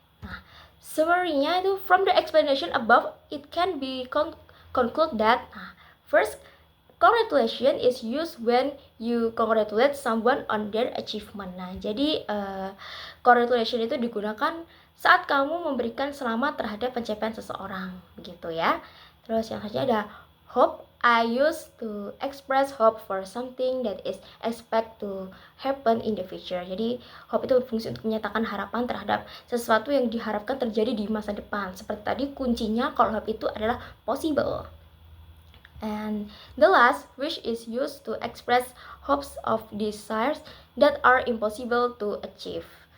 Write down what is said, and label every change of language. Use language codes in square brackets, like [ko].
[id] Nah, summary-nya itu [en] from the explanation above, it can be conclude that, first, congratulation is used when you congratulate someone on their achievement. [id] Nah, jadi congratulation itu digunakan saat kamu memberikan selamat terhadap pencapaian seseorang, begitu ya. Terus yang selanjutnya ada hope. [en] I used to express hope for something that is expect to happen in the future. [id] Jadi hope itu berfungsi untuk menyatakan harapan terhadap sesuatu yang diharapkan terjadi di masa depan. Seperti tadi kuncinya kalau hope itu adalah possible. [en] And the last, wish is used to express hopes of desires that are impossible to achieve.